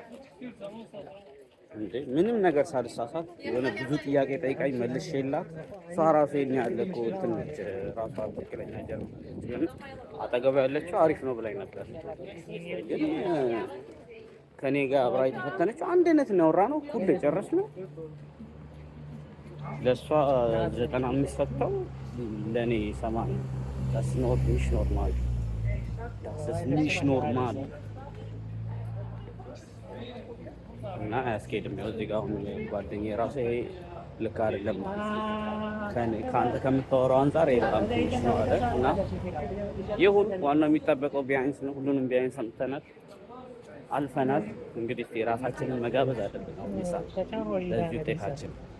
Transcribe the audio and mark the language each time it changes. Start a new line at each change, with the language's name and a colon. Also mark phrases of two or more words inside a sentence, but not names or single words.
Amharic: እንዴ ምንም ነገር ሳልሳሳት የሆነ ብዙ ጥያቄ ጠይቃኝ መልሼላት እሷ ራሱ የኛ ያለ እኮ ትንሽ ራሷ ትክክለኛ ጀርመን አጠገቡ ያለችው አሪፍ ነው ብላኝ ነበር። ግን ከኔ ጋር አብራ የተፈተነችው አንድ አይነት ነው ያወራነው፣ እኩል የጨረስነው። ለእሷ 95 ሰጥተው ለእኔ 80።
German: Das ist nicht normal. Das ist nicht normal.
Amharic: እና አያስኬድም። ያው እዚህ ጋር አሁን ጓደኛዬ ራሱ ይሄ ልክ አይደለም ከአንተ ከምታወራው አንጻር ይሄ በጣም ትንሽ ነው አለ እና ይሁን፣ ዋናው የሚጠበቀው ቢያንስ ነው። ሁሉንም ቢያንስ ሰምተናል፣ አልፈናል። እንግዲህ ራሳችንን መጋበዝ አለብን ለዚህ ውጤታችን